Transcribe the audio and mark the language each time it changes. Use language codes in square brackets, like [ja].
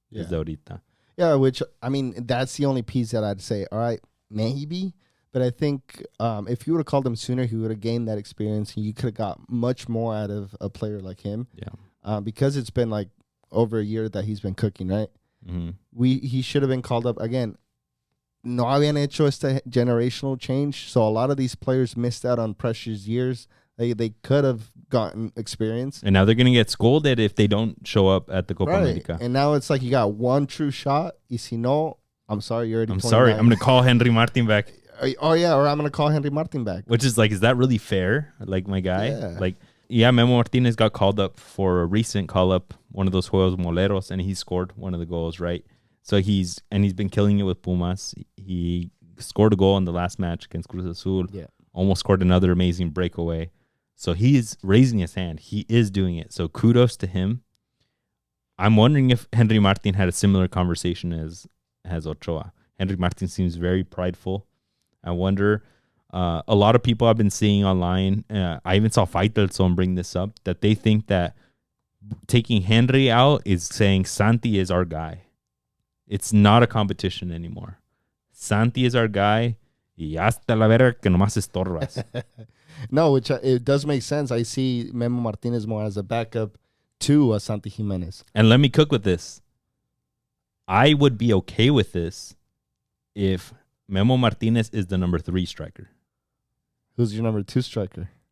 [en] Yeah, which, I mean, that's the only piece that I'd say, all right, maybe. But I think if you would have called him sooner, he would have gained that experience. And you could have got much more out of a player like him. Yeah. Because it's been like over a year that he's been cooking, right? Mm-hmm. He should have been called up again. [es] No habían hecho este generational change. [en] So a lot of these players missed out on precious years. They could have gotten experience. And now they're going to get scolded if they don't show up at the Copa America. And now it's like you got one true shot. [es] Y si no, [en] I'm sorry, you're already 29. Sorry, I'm going to call Henry Martin back. Oh, yeah, or I'm going to call Henry Martin back. Which is like, is that really fair? Like, my guy? Yeah. Like, yeah, Memo Martinez got called up for a recent call-up, one of those Juegos Moleros, and he scored one of the goals, right? So he's been killing it with Pumas. He scored a goal in the last match against Cruz Azul. Yeah. Almost scored another amazing breakaway. So he's raising his hand. He is doing it. So kudos to him. I'm wondering if Henry Martin had a similar conversation as Ochoa. Henry Martin seems very prideful. I wonder. A lot of people I've been seeing online, I even saw Faitelson bring this up, that they think that taking Henry out is saying Santi is our guy. It's not a competition anymore. Santi is our guy. [es] Y hasta la verga que nomás estorbas. [en] No, which it does make sense. I see Memo Martinez more as a backup to Santi Jimenez. And let me cook with this. I would be okay with this if Memo Martinez is the number 3 striker. Who's your number 2 striker?